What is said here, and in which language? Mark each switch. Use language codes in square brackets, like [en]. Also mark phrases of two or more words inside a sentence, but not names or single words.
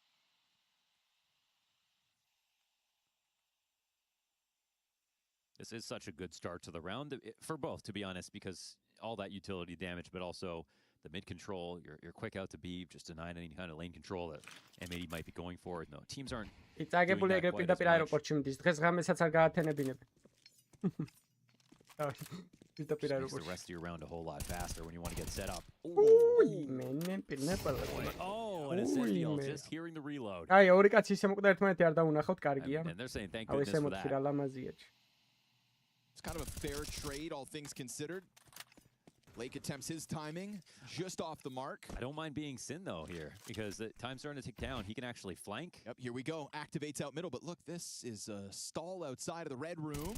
[en] This is such a good start to the round for both, to be honest, because all that utility damage, but also the mid control, your quick out to B, just denying any kind of lane control that M80 might be going for. No, teams aren't. [ka] Იწაგებული ეგრე პირდაპირ აეროპორტში მიდის. დღეს ღამესაც არ გაათენებინებენ. [en] Makes the rest of your round a whole lot faster when you want to get set up. Oh, and a Sentinel, just hearing the reload. [ka] აი, ორი კაცი ისე მოკვდა ერთმანეთი არ დაუნახავთ, კარგია. [en] And they're saying thank goodness for that. It's kind of a fair trade, all things considered. Lake attempts his timing, just off the mark. I don't mind being Sin, though, here, because the time's starting to tick down. He can actually flank. Yep, here we go. Activates out middle, but look, this is a stall outside of the red room.